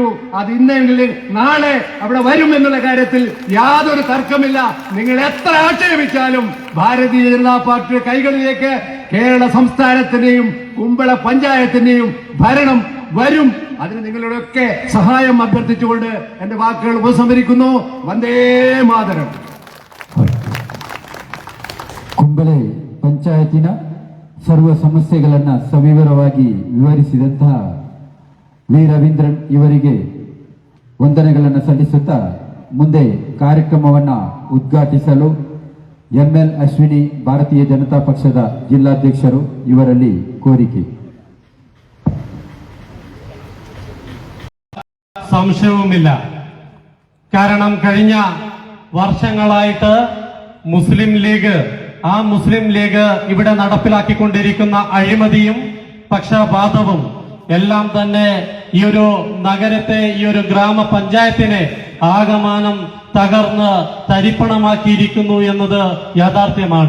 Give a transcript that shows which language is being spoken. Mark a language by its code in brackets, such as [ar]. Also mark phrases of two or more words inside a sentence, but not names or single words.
[ml] അത് ഇന്നെങ്കിലും നാളെ അവിടെ വരും എന്നുള്ള കാര്യത്തിൽ യാതൊരു തർക്കമില്ല. നിങ്ങൾ എത്ര ആക്ഷേപിച്ചാലും ഭാരതീയ ജനതാ പാർട്ടിയുടെ കൈകളിലേക്ക് കേരള സംസ്ഥാനത്തിന്റെയും കുമ്പള പഞ്ചായത്തിന്റെയും ഭരണം വരും. അതിന് നിങ്ങളുടെയൊക്കെ സഹായം അഭ്യർത്ഥിച്ചുകൊണ്ട് എന്റെ വാക്കുകൾ ഉപസംഹരിക്കുന്നു. വന്ദേ ಮಾತರಂ. [kn] ಕುಂಬಳೆ ಪಂಚಾಯತಿನ ಸರ್ವ ಸಮಸ್ಯೆಗಳನ್ನು ಸವಿವರವಾಗಿ ವಿವರಿಸಿದಂತಹ ವಿ ರವೀಂದ್ರನ್ ಇವರಿಗೆ ವಂದನೆಗಳನ್ನು ಸಲ್ಲಿಸುತ್ತಾ ಮುಂದೆ ಕಾರ್ಯಕ್ರಮವನ್ನು ಉದ್ಘಾಟಿಸಲು ಎಂಎಲ್ ಅಶ್ವಿನಿ ಭಾರತೀಯ ಜನತಾ ಪಕ್ಷದ ಜಿಲ್ಲಾಧ್ಯಕ್ಷರು ಇವರಲ್ಲಿ ಕೋರಿಕೆ. [ml] സംശയവുമില്ല. കാരണം കഴിഞ്ഞ വർഷങ്ങളായിട്ട് മുസ്ലിം ലീഗ് ഇവിടെ നടപ്പിലാക്കിക്കൊണ്ടിരിക്കുന്ന അഴിമതിയും പക്ഷപാതവും എല്ലാം തന്നെ ഈ ഒരു നഗരത്തെ, ഈ ഒരു ഗ്രാമപഞ്ചായത്തിനെ ആകമാനം തകർന്ന് തരിപ്പണമാക്കിയിരിക്കുന്നു എന്നത് യാഥാർത്ഥ്യമാണ്.